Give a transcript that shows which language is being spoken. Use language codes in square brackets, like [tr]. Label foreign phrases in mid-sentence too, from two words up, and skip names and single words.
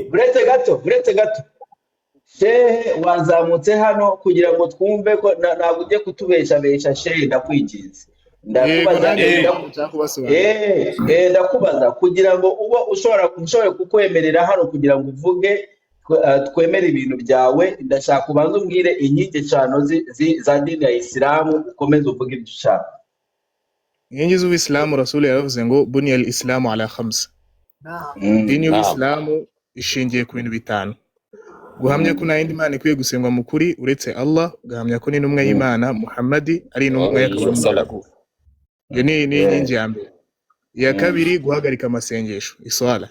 [rw] buretse gato shehe wazamutse hano kugira ngo twumve ko ntabwo ujye kutubeshabesha shehe ndakwinginze ndakubaza kugira ngo uba ushobora kukwemerera hano kugira ngo uvuge twemere ibintu byawe ndashaka kubanza umbwire inkingi eshanu za dini ya Isilamu ukomeze uvuge ibyo ushaka. Inkingi z'Ubuislamu Rasul yaravuze ngo [ar] بني الإسلام على خمس. [rw] Dini y'Ubuislamu ishingiye ku bintu bitanu. Guhamya ko nta yindi Mana ikwiye gusengwa mu kuri uretse Allah, guhamya ko n'intumwa y'Imana Muhammad ari intumwa y'akabamu. Iyo ni inkingi ya mbere. Iya kabiri guhagarika amasengesho iswala.